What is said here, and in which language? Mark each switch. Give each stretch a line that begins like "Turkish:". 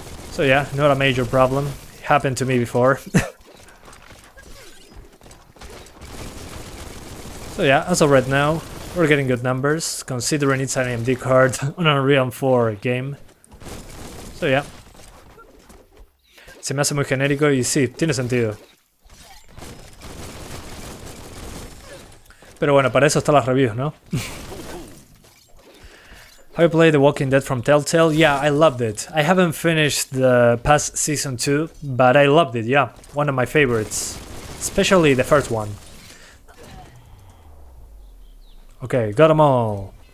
English: So yeah, not a major problem. It happened to me before. So yeah, as of right now, we're getting good numbers, considering it's an AMD card on an Unreal 4 game. So yeah.
Spanish: Se me hace muy genérico y sí, tiene sentido. Pero bueno, para eso están las reviews, ¿no?
English: Have you played The Walking Dead from Telltale? Yeah, I loved it. I haven't finished the past season 2, but I loved it, yeah. One of my favorites. Especially the first one. Okay, got them all.